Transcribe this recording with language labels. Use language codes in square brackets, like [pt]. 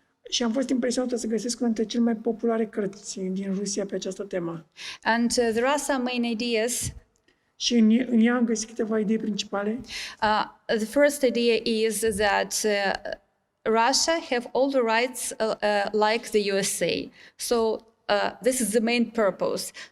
[ro] Și am fost impresionată să găsesc una dintre cele mai populare cărți din Rusia pe această temă. [en] And there are some main ideas. [ro] Și în ea am găsit câteva idei principale. [en] The first idea is that Russia have all the rights like the USA. So this is the main purpose.